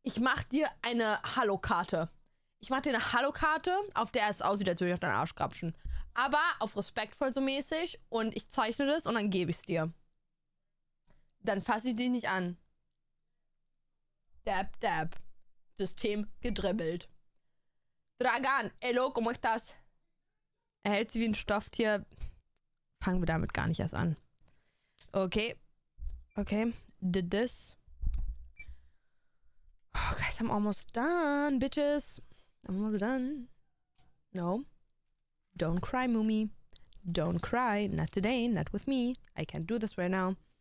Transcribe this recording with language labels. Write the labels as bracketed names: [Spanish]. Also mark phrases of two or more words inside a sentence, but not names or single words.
[German] Ich mach dir eine Hallo-Karte. Ich mach dir eine Hallo-Karte, auf der es aussieht, als würde ich auf deinen Arsch grapschen. Aber auf respektvoll so mäßig. Und ich zeichne das und dann gebe ich es dir. Dann fasse ich dich nicht an. Dab, dab. System gedribbelt. [Spanish] Dragan, hello, ¿cómo estás? [German] Er hält sie wie ein Stofftier. Fangen wir damit gar nicht erst an. [English] Okay. Okay. Did this. Oh, guys, I'm almost done, bitches. I'm almost done. No. Don't cry, Mumi. Don't cry. Not today. Not with me. I can't do this right now.